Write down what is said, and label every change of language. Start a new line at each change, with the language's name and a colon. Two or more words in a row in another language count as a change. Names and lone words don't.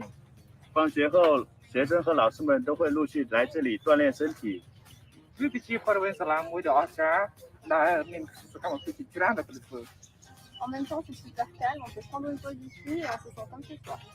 Chinese: 放学后，学生和老师们都会陆续来这里锻炼身体。
Khmer: គឺគឺជាបរិវេណសាលាមួយដ៏អស្ចារ្យដែលមានសកម្មភាពជាច្រើនដែលត្រូវធ្វើ
French: En même temps, c'est super calme, on peut prendre une pause ici et on se sent comme chez soi.